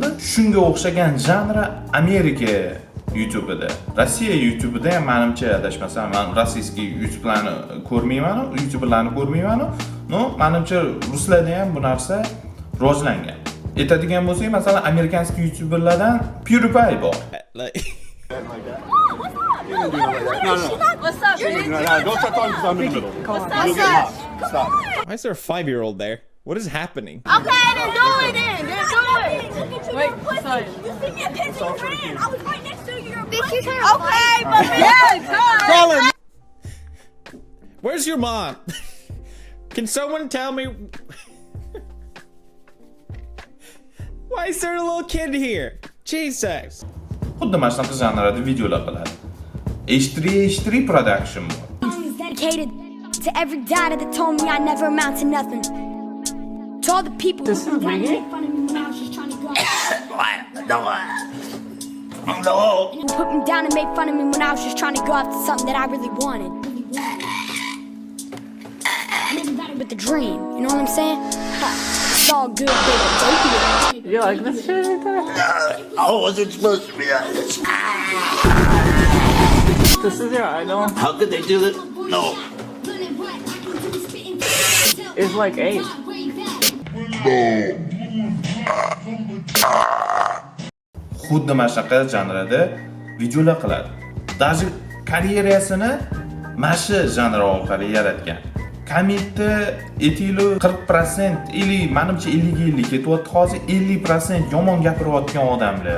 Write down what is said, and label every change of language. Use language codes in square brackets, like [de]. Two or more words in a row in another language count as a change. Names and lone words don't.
[uz] Shunga o'xshagan janri Amerika YouTube'ida. Rossiya YouTube'ida ham menimcha adashmasam, men rossiyskiy YouTube'larni ko'rmayman, YouTuberlarni ko'rmayman. No, menimcha ruslarda ham bu narsa rivojlangan. Aytadigan bo'lsak, masalan, amerikanskiy YouTuberlardan PewDiePie bor. [en] What's up? Don't start talking because I'm in the middle. You'll get lost. Stop. Why is there a 5-year-old there? What is happening? Okay, then do it then. Then do it. Wait, sorry. You sent me a picture of your hand. I was right next to you. Bitch, you turn okay, but Tell him. Where's your mom? Can someone tell me? Why is there a little kid here? Jesus. [uz] Xuddi mana shunaqa janrda videolar qiladi. H3 production bor. [en] Songs dedicated to every daughter that told me I never amount to nothing. To all the people This is reggae? who put me down and made fun of me when I was just trying to go after something that I really wanted. With the dream, you know what I'm saying? Ha, it's all good, baby. Don't do it. You like this shit right there? I wasn't supposed to be honest. This is your idol? How could they do this? No. It's like 8. [uz] Xuddi mana shunaqa janrda videolar qiladi. Даже karyerasini mana shu janr orqali yaratgan. Kommentda aytaylik 40%, 50, menimcha 50-50 ketyapti hozir 50% yomon gapirayotgan odamlar.